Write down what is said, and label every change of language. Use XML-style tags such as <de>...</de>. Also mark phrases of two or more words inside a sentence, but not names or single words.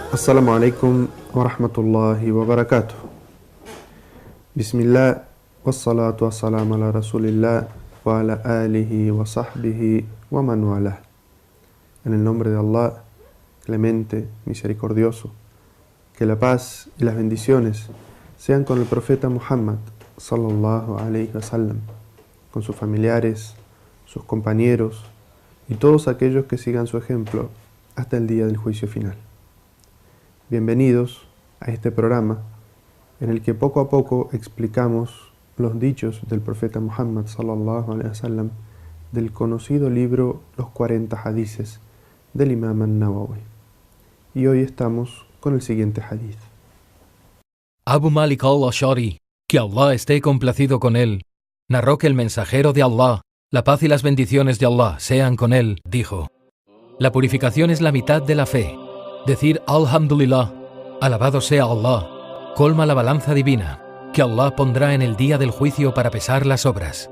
<ar>السلام عليكم ورحمة الله وبركاته. بسم الله، والصلاة والسلام على رسول الله وعلى آله وصحبه ومن والاه.</ar> <es>En el nombre de Allah, clemente, misericordioso, que la paz y las bendiciones sean con el profeta Muhammad</es> <ar>صلى الله عليه وسلم,</ar> <es>con sus familiares, sus compañeros y todos aquellos que sigan su ejemplo hasta el día del juicio final. Bienvenidos a este programa en el que poco a poco explicamos los dichos del profeta Muhammad</es> <ar>صلى الله عليه وسلم</ar> <es>del conocido libro Los 40 hadices del Imam An-Nawawi. Y hoy estamos con el siguiente hadith. Abu Malik al-Ash'ari, que Allah esté complacido con él, narró que el mensajero de Allah, la paz y las bendiciones de Allah sean con él, dijo: la purificación es la mitad de la fe. Decir Alhamdulillah, alabado sea Allah, colma la balanza divina, que Allah pondrá en el día del juicio para pesar las obras.</es>